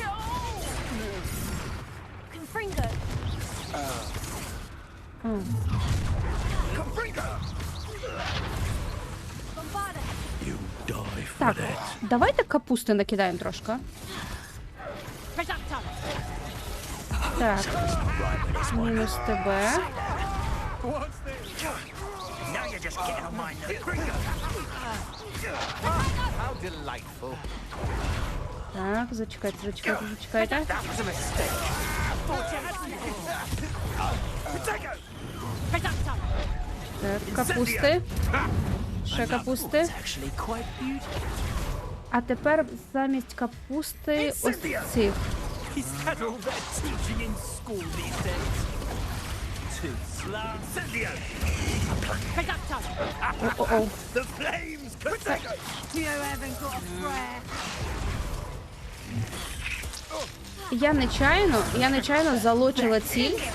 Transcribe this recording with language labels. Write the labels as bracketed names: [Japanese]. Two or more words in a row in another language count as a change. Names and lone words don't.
[Ukrainian] Так, давайте капусти накидаємо трошки. Так. Мінус тебе. [English] Now you're just getting on my nerves. How delightful. [Ukrainian] Так, зачекайте. [English] That was a mistake. [Ukrainian] Так, капусти. Ще капусти. А тепер замість капусти ось цих. [English] Is that all they're teaching in school these days? Too slow. О-о-о. The flames! You haven't got a prayer. [Ukrainian] Я нечайно залочила ціль.